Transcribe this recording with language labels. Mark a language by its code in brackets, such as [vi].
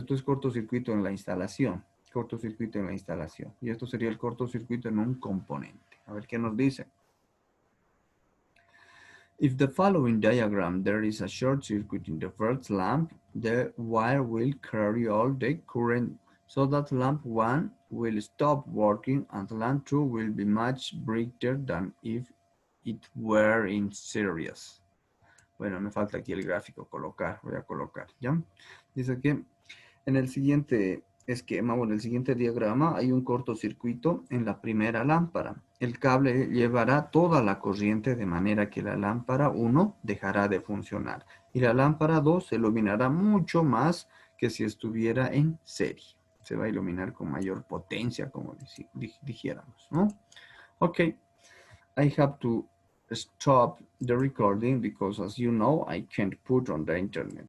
[es] Esto es cortocircuito en la instalación. Cortocircuito en la instalación. Y esto sería el cortocircuito en un componente. A ver qué nos dice. [en] If the following diagram there is a short circuit in the first lamp, the wire will carry all the current so that lamp 1 will stop working and lamp 2 will be much brighter than if it were in series. [es] Bueno, me falta aquí el gráfico colocar, voy a colocar, ¿ya? Dice que en el siguiente esquema o en el siguiente diagrama hay un cortocircuito en la primera lámpara. El cable llevará toda la corriente de manera que la lámpara 1 dejará de funcionar y la lámpara 2 se iluminará mucho más que si estuviera en serie. Se va a iluminar con mayor potencia, como dijéramos, ¿no? [en] Ok, I have to stop the recording because, as you know, I can't put on the internet.